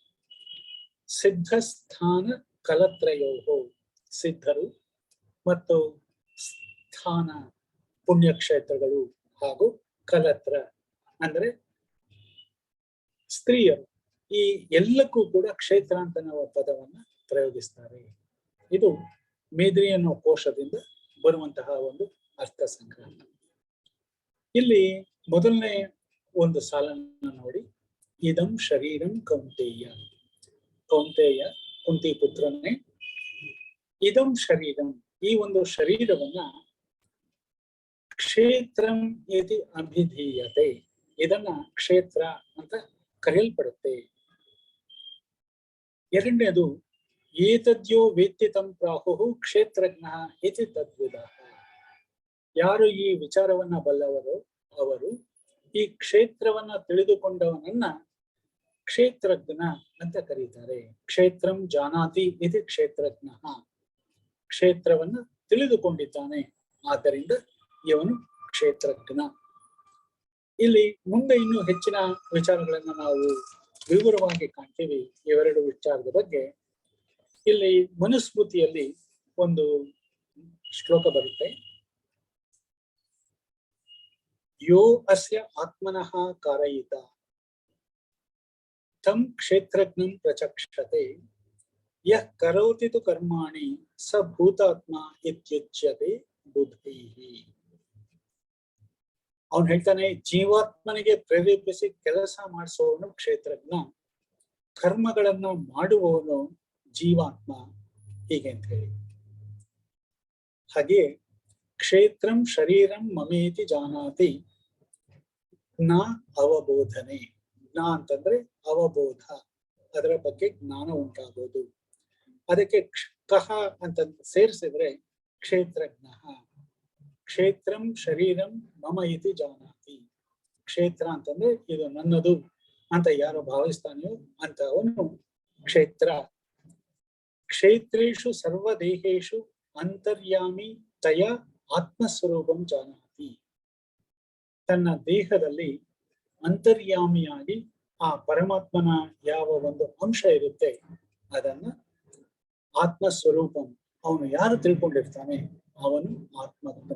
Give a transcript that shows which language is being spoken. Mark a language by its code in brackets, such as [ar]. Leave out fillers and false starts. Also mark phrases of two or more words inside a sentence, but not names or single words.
[sa] ಸಿದ್ಧಸ್ಥಾನ ಕಲತ್ರಯೋಹೋ, [kn] ಸಿದ್ಧರು ಮತ್ತು ಸ್ಥಾನ ಪುಣ್ಯಕ್ಷೇತ್ರಗಳು ಹಾಗೂ ಕಲತ್ರ ಅಂದ್ರೆ ಸ್ತ್ರೀಯರು, ಈ ಎಲ್ಲಕ್ಕೂ ಕೂಡ ಕ್ಷೇತ್ರ ಅಂತ ನಾವು ಪದವನ್ನ ಪ್ರಯೋಗಿಸ್ತಾರೆ. ಇದು ಮೇದಿನಿ ಅನ್ನೋ ಕೋಶದಿಂದ ಬರುವಂತಹ ಒಂದು ಅರ್ಥ ಸಂಗ್ರಹ. ಇಲ್ಲಿ ಮೊದಲನೇ ಒಂದು ಸಾಲನ್ನ ನೋಡಿ, [sa] ಇದಂ ಶರೀರಂ ಕೌಂತೆಯ. [kn] ಕೌಂತೆಯ ಕುಂತಿ ಪುತ್ರನೇ. [sa] ಇದಂ ಶರೀರಂ, [kn] ಈ ಒಂದು ಶರೀರವನ್ನ [sa] ಕ್ಷೇತ್ರಂ ಇತಿ ಅಭಿಧೀಯತೆ, [kn] ಇದನ್ನ ಕ್ಷೇತ್ರ ಅಂತ ಕರೆಯಲ್ಪಡುತ್ತೆ. [sa] ಎರಡನೇದು ಏತದ್ಯೋ ವೇತ್ತಿತಂ ಪ್ರಾಹುಃ ಕ್ಷೇತ್ರಜ್ಞ ಇತಿ ತದ್ವಿದಃ. [kn] ಯಾರು ಈ ವಿಚಾರವನ್ನ ಬಲ್ಲವರು ಅವರು ಈ ಕ್ಷೇತ್ರವನ್ನ ತಿಳಿದುಕೊಂಡವನನ್ನ ಕ್ಷೇತ್ರಜ್ಞ ಅಂತ ಕರೀತಾರೆ. [sa] ಕ್ಷೇತ್ರಂ ಜಾನಾತಿ ಇತಿ ಕ್ಷೇತ್ರಜ್ಞ, [kn] ಕ್ಷೇತ್ರವನ್ನ ತಿಳಿದುಕೊಂಡಿದ್ದಾನೆ ಆದ್ದರಿಂದ ಇವನು ಕ್ಷೇತ್ರಜ್ಞ. ಇಲ್ಲಿ ಮುಂದೆ ಇನ್ನೂ ಹೆಚ್ಚಿನ ವಿಚಾರಗಳನ್ನ ನಾವು ವಿವರವಾಗಿ ಕಾಣ್ತೀವಿ ಇವೆರಡು ವಿಚಾರದ ಬಗ್ಗೆ. ಇಲ್ಲಿ ಮನುಸ್ಮೃತಿಯಲ್ಲಿ ಒಂದು ಶ್ಲೋಕ ಬರುತ್ತೆ. [sa] ಯೋ ಅಸ್ಯ ಆತ್ಮನಃ ಕಾರಯಿತ ತಂ ಕ್ಷೇತ್ರಜ್ಞಂ ಪ್ರಚಕ್ಷತೆ ಯಃ ಕರೋತಿ ತು ಕರ್ಮಾಣಿ ಸ ಭೂತಾತ್ಮ ಇತ್ಯುಚ್ಯತೆ ಬುದ್ಧಿಃ. [kn] ಅವನು ಹೇಳ್ತಾನೆ, ಜೀವಾತ್ಮನಿಗೆ ಪ್ರೇರೇಪಿಸಿ ಕೆಲಸ ಮಾಡಿಸುವವನು ಕ್ಷೇತ್ರಜ್ಞ, ಕರ್ಮಗಳನ್ನ ಮಾಡುವವನು ಜೀವಾತ್ಮ, ಹೀಗೆ ಅಂತ ಹೇಳಿ. [sa] ಹಾಗೆ ಕ್ಷೇತ್ರಂ ಶರೀರಂ ಮಮೇತಿ ಜಾನಾತಿ ಜ್ಞ ಅವಬೋಧನೆ. [kn] ಜ್ಞ ಅಂತಂದ್ರೆ ಅವಬೋಧ, ಅದರ ಬಗ್ಗೆ ಜ್ಞಾನ ಉಂಟಾಗೋದು. ಅದಕ್ಕೆ ಕಹ ಅಂತ ಸೇರಿಸಿದ್ರೆ ಕ್ಷೇತ್ರಜ್ಞ. [sa] ಕ್ಷೇತ್ರಂ ಶರೀರಂ ಮಮ ಇತಿ ಜಾನಾತಿ. [kn] ಕ್ಷೇತ್ರ ಅಂತಂದ್ರೆ ಇದು ನನ್ನದು ಅಂತ ಯಾರು ಭಾವಿಸ್ತಾನೆಯೋ ಅಂತ ಅವನು ಕ್ಷೇತ್ರ. [sa] ಕ್ಷೇತ್ರೇಷು ಸರ್ವದೇಹೇಶು ಅಂತರ್ಯಾಮಿ ತಯ ಆತ್ಮಸ್ವರೂಪಂ ಜಾನಾತಿ. [kn] ತನ್ನ ದೇಹದಲ್ಲಿ ಅಂತರ್ಯಾಮಿಯಾಗಿ ಆ ಪರಮಾತ್ಮನ ಯಾವ ಒಂದು ಅಂಶ ಇರುತ್ತೆ ಅದನ್ನ ಆತ್ಮಸ್ವರೂಪಂ, ಅವನು ಯಾರು ತಿಳ್ಕೊಂಡಿರ್ತಾನೆ ಅವನು ಆತ್ಮಜ್ಞ.